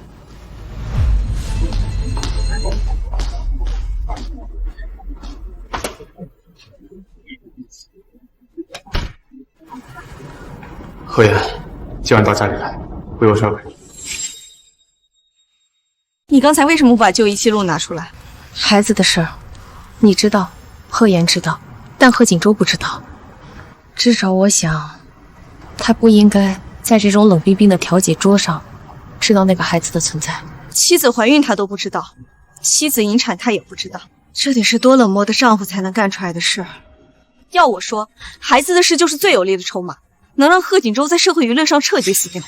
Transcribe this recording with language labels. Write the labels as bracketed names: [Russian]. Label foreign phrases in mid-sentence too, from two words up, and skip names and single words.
[Chinese] 何言，叫人到家裡來，我有事兒。你剛才為什麼不把就醫記錄拿出來？孩子的事兒，你知道，賀言知道，但賀錦州不知道。至少我想，他不應該在這種冷冰冰的調解桌上知道那個孩子的存在。妻子懷孕他都不知道，妻子引產他也不知道，這得是多冷漠的丈夫才能幹出來的事。要我說，孩子的事就是最有力的籌碼，能讓賀錦州在社會輿論上徹底死掉。